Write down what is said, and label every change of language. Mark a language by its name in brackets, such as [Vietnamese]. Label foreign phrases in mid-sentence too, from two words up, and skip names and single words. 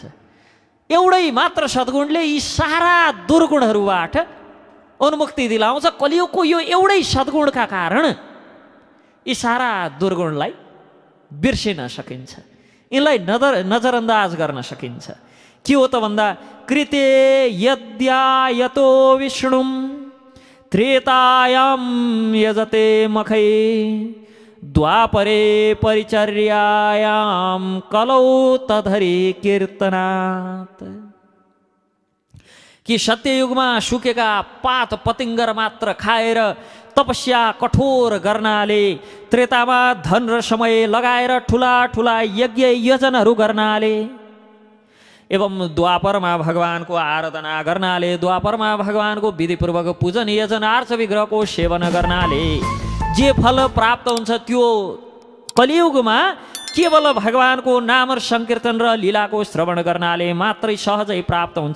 [Nepali] एउटै मात्र सद्गुणले यी सारा दुर्गुणहरूबाट उन्मुक्ति दिलाउँछ। कलियुगको यो एउटै सद्गुणका कारण यी सारा दुर्गुणलाई बिर्सिन सकिन्छ, यिनलाई नजरअन्दाज गर्न सकिन्छ। के हो त भन्दा, [Sanskrit] कृते यद्यायतो विष्णुम त्रेतायाम यजते मखै द्वापरे परिचर्यायाम कलौ तधरि कीर्तनात्। [Nepali] कि सत्ययुगमा सुकेका पात पतिङ्गर मात्र खाएर तपस्या कठोर गर्नाले, त्रेतामा धन र समय लगाएर ठुला ठुला यज्ञ यजनहरू गर्नाले, एवं द्वापरमा भगवानको आराधना गर्नाले, द्वापरमा भगवानको विधिपूर्वक पूजन यजन आर्च विग्रहको सेवन गर्नाले जे फल प्राप्त हुन्छ त्यो कलियुगमा केवल भगवानको नाम र संकीर्तन र लीलाको श्रवण गर्नाले मात्रै सहजै प्राप्त हुन्छ।